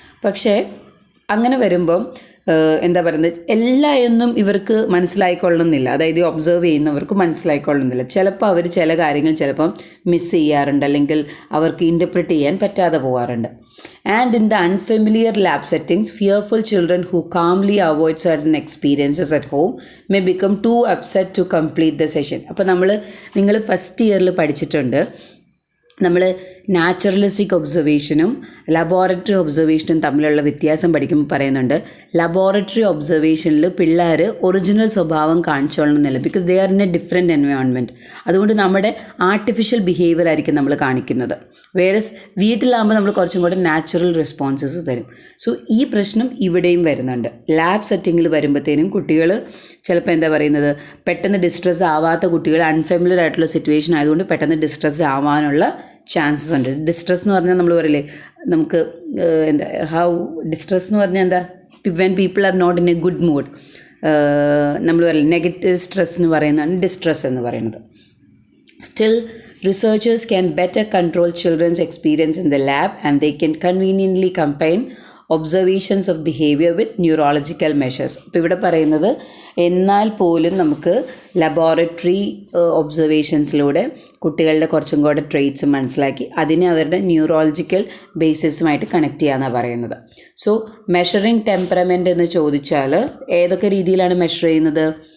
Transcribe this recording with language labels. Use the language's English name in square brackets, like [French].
[Malayalam] പക്ഷേ അങ്ങനെ വരുമ്പം എന്താ പറയുന്നത്, എല്ലായൊന്നും ഇവർക്ക് മനസ്സിലായിക്കൊള്ളുന്നില്ല. അതായത് ഒബ്സർവ് ചെയ്യുന്നവർക്ക് മനസ്സിലായിക്കൊള്ളുന്നില്ല. ചിലപ്പോൾ അവർ ചില കാര്യങ്ങൾ ചിലപ്പം മിസ് ചെയ്യാറുണ്ട്, അല്ലെങ്കിൽ അവർക്ക് ഇൻ്റർപ്രിറ്റ് ചെയ്യാൻ പറ്റാതെ പോകാറുണ്ട്. [English] And in the unfamiliar lab settings, fearful children who calmly avoid certain experiences at home may become too upset to complete the session. [Malayalam] അപ്പോൾ നിങ്ങൾ ഫസ്റ്റ് ഇയറിൽ പഠിച്ചിട്ടുണ്ട്, നമ്മൾ നാച്ചുറലിസ്റ്റിക് ഒബ്സർവേഷനും ലബോറട്ടറി ഒബ്സർവേഷനും തമ്മിലുള്ള വ്യത്യാസം പഠിക്കുമ്പോൾ പറയുന്നുണ്ട്, ലബോറട്ടറി ഒബ്സർവേഷനിൽ പിള്ളേർ ഒറിജിനൽ സ്വഭാവം കാണിച്ചോളണമെന്നില്ല, [English] Because they are in a different environment. [Malayalam] അതുകൊണ്ട് നമ്മുടെ ആർട്ടിഫിഷ്യൽ ബിഹേവിയർ ആയിരിക്കും നമ്മൾ കാണിക്കുന്നത്. വേറസ് വീട്ടിലാകുമ്പോൾ നമ്മൾ കുറച്ചും കൂടെ നാച്ചുറൽ റെസ്പോൺസസ് തരും. സോ ഈ പ്രശ്നം ഇവിടെയും വരുന്നുണ്ട്. ലാബ് സെറ്റിങ്ങിൽ വരുമ്പോഴത്തേനും കുട്ടികൾ ചിലപ്പോൾ എന്താ പറയുന്നത്, പെട്ടെന്ന് ഡിസ്ട്രെസ് ആവാത്ത കുട്ടികൾ അൺഫെമിലിയർ ആയിട്ടുള്ള സിറ്റുവേഷൻ ആയതുകൊണ്ട് പെട്ടെന്ന് ഡിസ്ട്രെസ് ആവാനുള്ള ചാൻസസ് ഉണ്ട്. ഡിസ്ട്രെസ് എന്ന് പറഞ്ഞാൽ നമ്മൾ പറയില്ലേ, നമുക്ക് എന്താ ഡിസ്ട്രെസ് എന്ന് പറഞ്ഞാൽ എന്താ, [English] when people are not in a good mood, [Malayalam] നമ്മൾ പറയില്ല നെഗറ്റീവ് സ്ട്രെസ് എന്ന് പറയുന്നതാണ് ഡിസ്ട്രെസ് എന്ന് പറയുന്നത്. [English] Still researchers can better control children's experience in the lab, and they can conveniently combine observations of behaviour with neurological measures. [Malayalam] അപ്പോൾ ഇവിടെ പറയുന്നത് എന്നാൽ പോലും നമുക്ക് ലബോറട്ടറി ഒബ്സർവേഷൻസിലൂടെ കുട്ടികളുടെ കുറച്ചും കൂടെ ട്രെയ്റ്റ്സ് മനസ്സിലാക്കി അതിനെ അവരുടെ ന്യൂറോളജിക്കൽ ബേസിസുമായിട്ട് കണക്ട് ചെയ്യാമെന്നാണ് പറയുന്നത്. സോ മെഷറിങ് ടെമ്പറമെൻ്റ് എന്ന് ചോദിച്ചാൽ ഏതൊക്കെ രീതിയിലാണ് മെഷർ ചെയ്യുന്നത്?